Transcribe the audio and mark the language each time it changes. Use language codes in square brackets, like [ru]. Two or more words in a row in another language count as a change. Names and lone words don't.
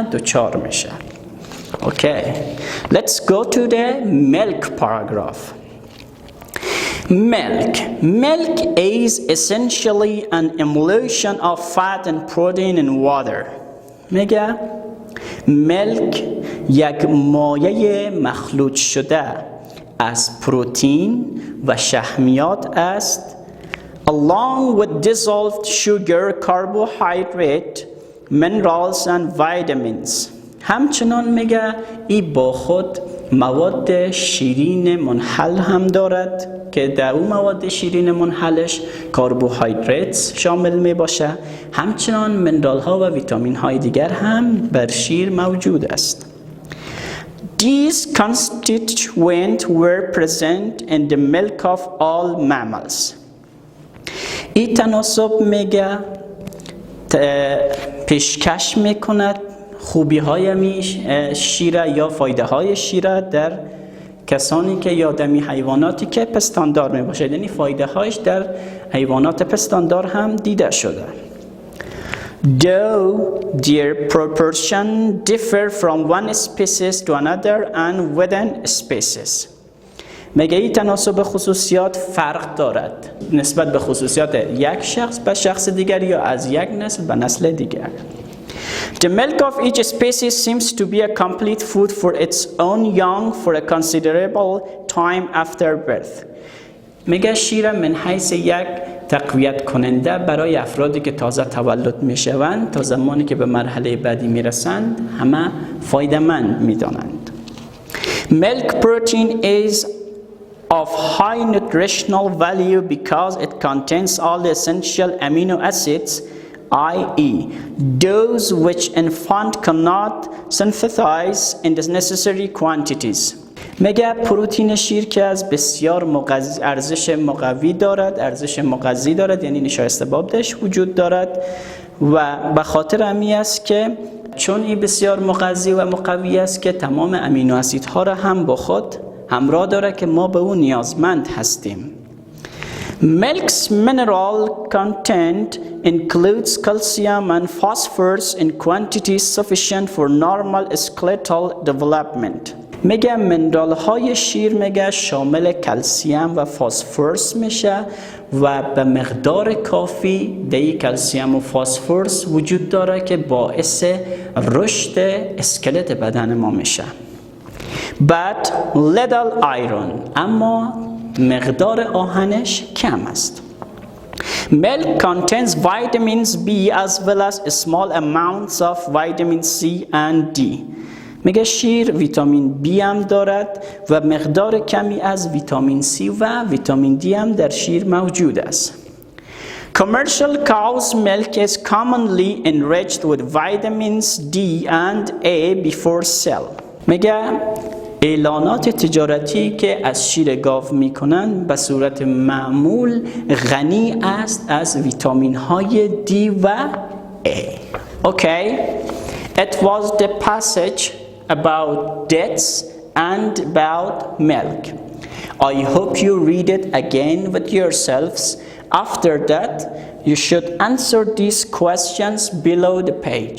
[fa] دچار میشه. [en] Okay, let's go to the milk paragraph. Milk is essentially an emulsion of fat and protein in water. [fa] میگه ملک یک مایع مخلوط شده از پروتئین و شحمیات است [en] along with dissolved sugar, carbohydrate, minerals and vitamins. [fa] همچنان میگه این با خود مواد شیرین منحل هم دارد که در اون مواد شیرین منحلش کربوهیدرات شامل می باشه. همچنان منرال ها و ویتامین های دیگر هم بر شیر موجود است. [en] These constituents were present in the milk of all mammals. [fa] این تناسب میگه پیشکش میکند خوبی های شیره یا فایده های شیره در کسانی که یا دمی حیواناتی که پستاندار می باشد، یعنی فایده هایش در حیوانات پستاندار هم دیده شده. [en] Though their proportion differ from one species to another and within species. [fa] میگه این تناسب خصوصیات فرق دارد نسبت به خصوصیات یک شخص به شخص دیگر یا از یک نسل به نسل دیگر. [en] The milk of each species seems to be a complete food for its own young for a considerable time after birth. [fa] میگه شیر من حیث یک تقویت کننده برای افرادی که تازه تولد میشوند تا زمانی که به مرحله بعدی میرسند همه فایده مند میدانند. [en] Milk protein is of high nutritional value because it contains all the essential amino acids, i.e. those which infant cannot synthesize in the necessary quantities. [fa] میگه پروتئین شیر که از بسیار ارزش مقوی دارد، ارزش مغذی دارد، یعنی نشایسته بابدش وجود دارد و به خاطر همی است که چون این بسیار مغذی و مقوی است که تمام امینو اسیدها را هم با خود همراه داره که ما به اون نیازمند هستیم. [en] Milk's mineral content includes calcium and phosphorus in quantities sufficient for normal skeletal development. [fa] میگه منرال های شیر میگه شامل کلسیم و فسفرس میشه و به مقدار کافی دی کلسیم و فسفرس وجود داره که باعث رشد اسکلت بدن ما میشه. [en] But little iron، [fa] اما مقدار آهنش کم است. [en] Milk contains vitamins B as well as small amounts of vitamin C and D. [fa] میگه شیر ویتامین B هم دارد و مقدار کمی از ویتامین C و ویتامین D هم در شیر موجود است. [en] Commercial cow's milk is commonly enriched with vitamins D and A before sale. [fa] میگه اعلانات تجارتی که از شیر گاو میکنن به صورت معمول غنی است از ویتامین های D و A. [en] Okay, it was the passage about dates and about milk. I hope you read it again with yourselves. After that, you should answer these questions below the page.